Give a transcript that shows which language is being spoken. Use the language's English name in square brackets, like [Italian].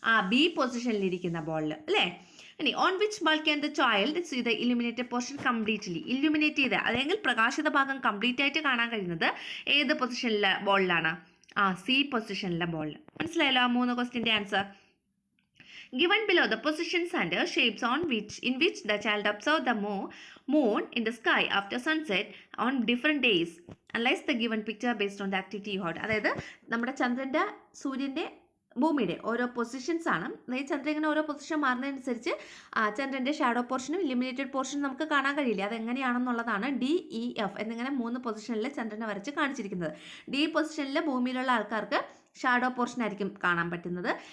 [Malayalam] B പൊസിഷനിലിരിക്കുന്ന ബോളിൽ അല്ലേ. ഇനി [English] On which ball can the child see the illuminated portion completely. [Malayalam] Illuminate ചെയ്ത് അല്ലെങ്കിൽ പ്രകാശിത ഭാഗം കംപ്ലീറ്റ് ആയിട്ട് കാണാൻ കഴിയുന്നത് ഏത് പൊസിഷനിലെ ബോളിലാണ്? സി പൊസിഷനിലെ ബോളിൽ. മനസ്സിലായല്ലോ 3 ക്വസ്റ്റ്യൻ്റെ answer. [English] Given below the positions and shapes in which the child observed the moon in the sky after sunset on different days. Analyze the given picture based on the activity you had. [Malayalam] അതായത് നമ്മുടെ ചന്ദ്രൻ്റെ സൂര്യൻ്റെ ഭൂമിയുടെ ഓരോ positions ആണ്. അതായത് ചന്ദ്രൻ ഇങ്ങനെ ഓരോ പൊസിഷൻ മാറുന്നതനുസരിച്ച് ചന്ദ്രൻ്റെ ഷാഡോ പോർഷനും ഇല്യൂമിനേറ്റഡ് പോർഷനും നമുക്ക് കാണാൻ കഴിയില്ല. അതെങ്ങനെയാണെന്നുള്ളതാണ് DEF എന്നിങ്ങനെ 3 പൊസിഷനിൽ ചന്ദ്രനെ വരച്ച് കാണിച്ചിരിക്കുന്നത്. ഡി പൊസിഷനിൽ ഭൂമിയിലുള്ള ആൾക്കാർക്ക് ഷാഡോ പോർഷൻ ആയിരിക്കും കാണാൻ പറ്റുന്നത്.